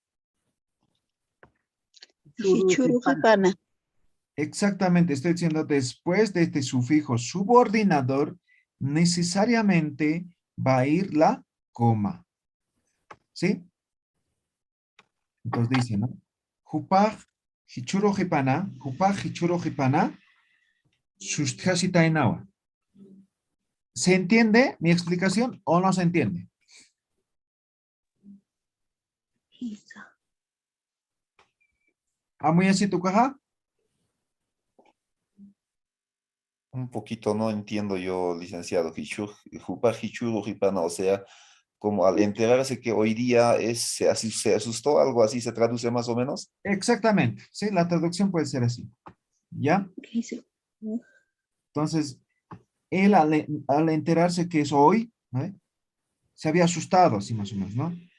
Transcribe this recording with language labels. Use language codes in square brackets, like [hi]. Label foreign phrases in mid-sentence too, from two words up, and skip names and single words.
[ay] Hichurujipana. [es] Exactamente, estoy diciendo después de este sufijo subordinador, necesariamente va a ir la coma. ¿Sí? Entonces dice, ¿no? [ay] Jupaj hichurujipana, jupaj hichurujipana, susthasitainawa. [es] ¿Se entiende mi explicación o no se entiende? ¿Muy así tu caja? Un poquito no entiendo yo, licenciado. [ay] Jupa, hichuru, hipana, [es] o sea, como al enterarse que hoy día se asustó, algo así se traduce más o menos. Exactamente, sí, la traducción puede ser así. ¿Ya? Entonces, él al enterarse que es hoy, ¿no? Se había asustado, así más o menos, ¿no?